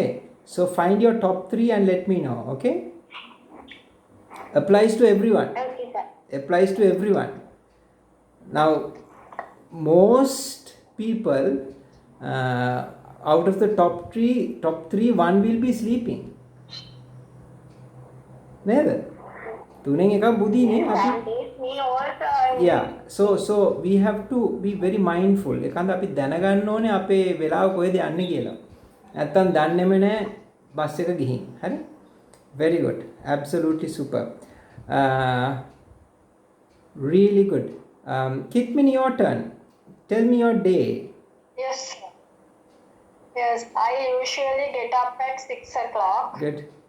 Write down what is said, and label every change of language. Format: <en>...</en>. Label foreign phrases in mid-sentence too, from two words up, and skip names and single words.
<en>So find your top 3 and let me know. Okay. Applies to everyone. Okay, sir. Applies to everyone. Now, most people out of the top three, one will be sleeping.</en> <si>නේද? තුනෙන් එකක් බුදිනේ අපි.</si> <en>That is me also. Yeah. So we have to be very mindful.</en> <si>ඒකන්ද අපි දැනගන්න ඕනේ අපේ වෙලාව කොහෙද යන්නේ කියලා. නැත්තම් දන්නේම නැහැ බස් එක ගිහින්. හරි?</si> <en>Very good. Absolutely super. Really good. Kitmini, your turn. Tell me your day. Yes. Yes, I usually get up at 6 o'clock. Good.</en>